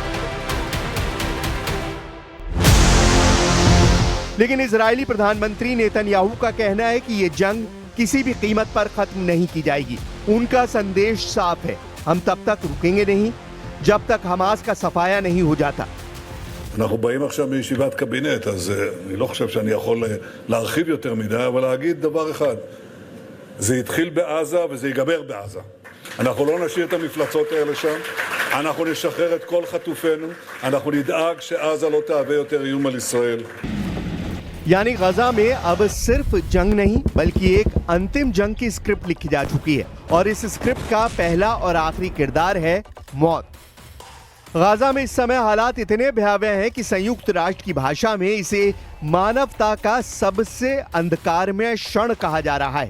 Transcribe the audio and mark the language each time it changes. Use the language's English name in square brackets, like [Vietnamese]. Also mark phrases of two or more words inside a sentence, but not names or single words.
[Hindi] लेकिन इजरायली प्रधानमंत्री नेतन्याहू का कहना है कि यह जंग किसी भी कीमत पर खत्म नहीं की जाएगी। उनका संदेश साफ है, हम तब तक रुकेंगे नहीं जब तक हमास का सफाया नहीं हो जाता। [Hebrew] אנחנו באים עכשיו מישיבת קבינט, אז אני לא חושב שאני יכול להרחיב יותר מדי, אבל להגיד דבר אחד, זה התחיל בעזה וזה ייגמר בעזה. אנחנו לא נשאיר את המפלצות האלה שם, אנחנו נשחרר את כל חטופינו, אנחנו נדאג שעזה לא תהווה יותר איום על ישראל. [Hindi] यानी गजा में अब सिर्फ जंग नहीं बल्कि एक अंतिम जंग की स्क्रिप्ट लिखी जा चुकी है और इस स्क्रिप्ट का पहला और आखिरी किरदार है मौत। गाजा में इस समय हालात इतने भयावह हैं कि संयुक्त राष्ट्र की भाषा में इसे मानवता का सबसे अंधकारमय क्षण कहा जा रहा है।